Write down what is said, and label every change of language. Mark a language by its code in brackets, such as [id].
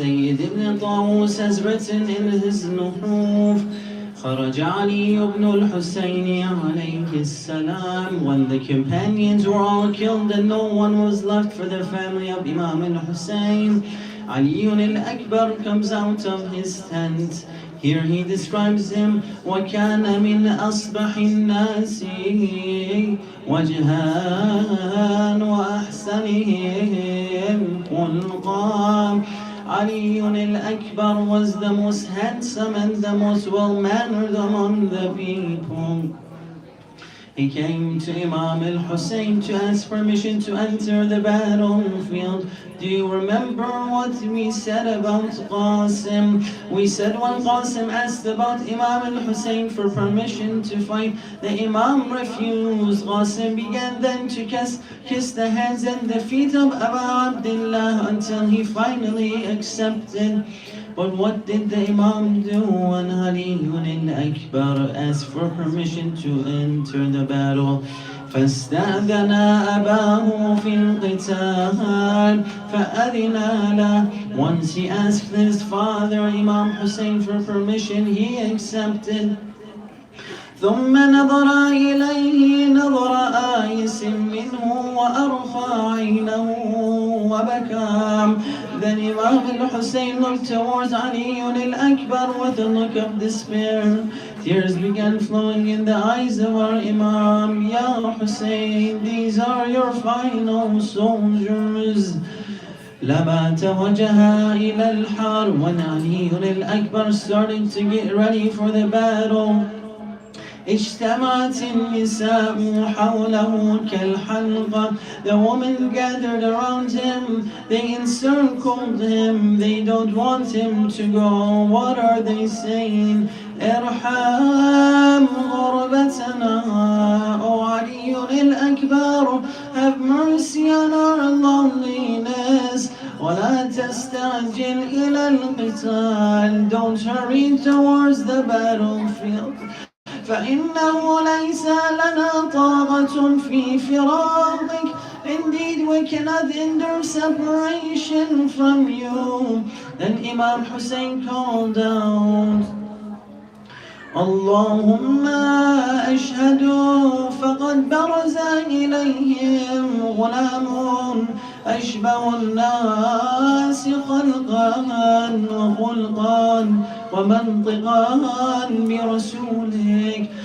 [en] Has written in his Nuhuf, [ar] خرج علي بن الحسين عليه السلام. [en] When the companions were all killed and no one was left for the family of Imam al-Hussein, Ali al-Akbar comes out of his tent. Here he describes him, [ar] وَكَانَ مِنْ أَصْبَحِ النَّاسِ وَجْهًا وَأَحْسَنِهِمْ خُلْقًا. [en] Ali al-Akbar was the most handsome and the most well-mannered among the people. He came to Imam al-Hussein to ask permission to enter the battlefield. Do you remember what we said about Qasim? We said when Qasim asked about Imam al-Hussein for permission to fight, the Imam refused. Qasim began then to kiss the hands and the feet of Abu Abdullah until he finally accepted. But what did the Imam do when Ali al-Akbar asked for permission to enter the battle? [ar] فاستأذن أباه في القتال فأذن له. [en] Once he asked his father Imam Hussein for permission, he accepted. [ar] ثم نظر إليه نظر آيس منه وأرخى عينه وبكى. [en] Then Imam al-Hussein looked towards Ali al-Akbar with a look of despair. Tears began flowing in the eyes of our Imam. Ya Hussein, these are your final soldiers. [ar] لما توجه إلى الحرب. [en] When Ali al-Akbar started to get ready for the battle, [ar] اجتمعت النساء حوله كالحلقة. [en] The women gathered around him, they encircled him, they don't want him to go. What are they saying? [ar] ارحم غربتنا, [en] O Ali al-Akbar, have mercy on our loneliness. [ar] ولا تستعجل إلى القتال, [en] don't hurry towards the battlefield. [ar] فإنه ليس لنا طاقة في فراقك. [en] Indeed, we cannot endure separation from you. Then Imam Hussein called out, [ar] اللهم أشهد فقد برز إليهم غلام أشبه الناس خلقا وخلقا ومنطقا برسولك.